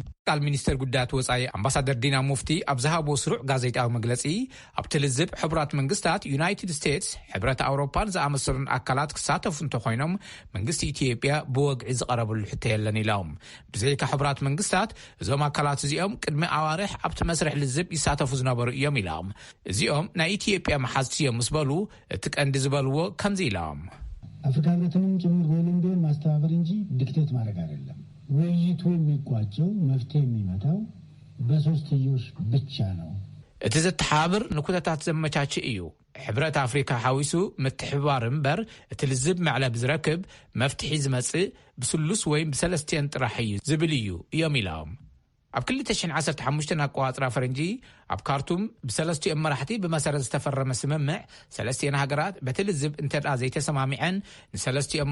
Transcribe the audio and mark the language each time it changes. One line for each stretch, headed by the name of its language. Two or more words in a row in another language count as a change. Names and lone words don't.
Tigrinya: ቃል ሚኒስትር ጉዳያት ወጻኢ ኣምባሳደር ዲና ሙፍቲ ኣብ ዝሃቦ ስሩዕ ጋዜጣዊ መግለጺ ኣብ ትልዝብ ሕብራት መንግስታት ዩናይትድ ስቴትስ ሕብረት ኣውሮፓን ዝኣመሰሉን ኣካላት ክሳተፉ እንተኮይኖም መንግስቲ ኢትዮጵያ ብወግዒ ዝቀረበሉ ሕቶ የለን ኢሎም ብዘይካ ሕብራት መንግስታት እዞም ኣካላት እዚኦም ቅድሚ ኣዋርሕ ኣብቲ መስርሕ ልዝብ ይሳተፉ ዝነበሩ እዮም ኢሎም እዚኦም ናይ ኢትዮጵያ መሓዝቲ እዮም ምስ በሉ እቲ ቀንዲ ዝበልዎ ከምዚ ኢሎም
Amharic: አፍሪካ ህብረትንም ጭምር ወይንም ቢሆን ማስተባበር እንጂ ዲክቴት ማድረግ አይደለም ውይይቱ የሚቋጨው መፍትሄ የሚመጣው በሶስትዮሽ ብቻ ነው
Tigrinya: እቲ ዘተሓባብር ንኩነታት ዘመቻች እዩ ሕብረት ኣፍሪካ ሓዊሱ ምትሕባር እምበር እቲ ልዝብ መዕለብ ዝረክብ መፍትሒ ዝመጽእ ብስሉስ ወይ ብሰለስቲን ጥራሕ እዩ ዝብል እዩ እዮም ኢሎም ኣብ 2015 ኣቋጽራ ፈረንጂ ኣብ ካርቱም ብሰለስቲን መራሕቲ ብመሰረት ዝተፈረመ ስምምዕ ሰለስቲን ሃገራት በትልዝብ እንተዳ ዘይተሰማሚዐን ንሰለስቲን